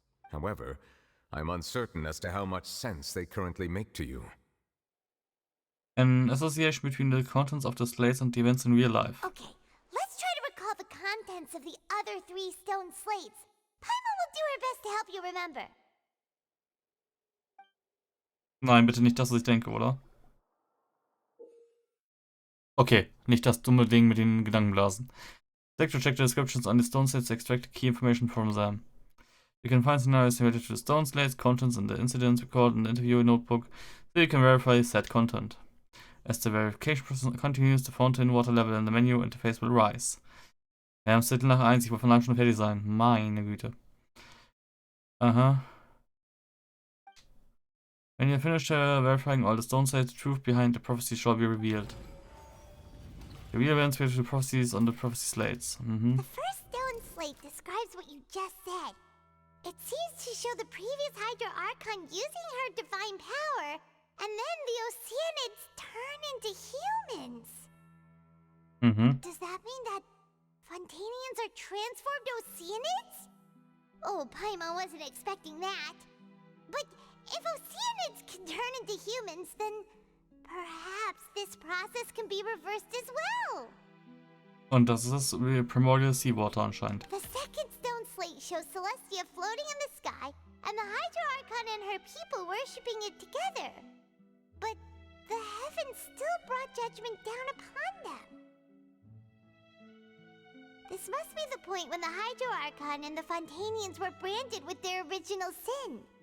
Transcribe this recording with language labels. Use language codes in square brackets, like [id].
[en] However, I'm uncertain as to how much sense they currently make to you. An association between the contents of the slates and the events in real life. Okay, let's try to recall the contents of the other 3 stone slates. Paimon will do her best to help you remember. [de] Nein, bitte nicht das, was ich denke, oder? Okay, nicht das dumme Ding mit den Gedankenblasen. [en] Check the descriptions on the stone slates to extract key information from them. You can find scenarios related to the stone slates, contents, and the incidents recorded in the interview notebook, so you can verify said content. As the verification process continues, the fountain water level in the menu interface will rise. [de] Wir haben es Viertel nach 1, ich wollte von lang schon fertig sein. Meine Güte. Aha. [en] When you finish verifying all the stone slates, the truth behind the prophecy shall be revealed. The real events related to the prophecies on the prophecy slates. The first stone slate describes what you just said. It seems to show the previous Hydro Archon using her divine power, and then the Oceanids turn into humans. Does that mean that Fontainians are transformed Oceanids? Oh, Paimon wasn't expecting that. But if Oceanids can turn into humans, then perhaps this process can be reversed as well. [de] Und das ist Primordial Seawater anscheinend. [en] The second stone slate shows Celestia floating in the sky, and the Hydro Archon and her people worshipping it together. But the heavens still brought judgment down upon them. This must be the point when the Hydro Archon and the Fontainians were branded with their original sin.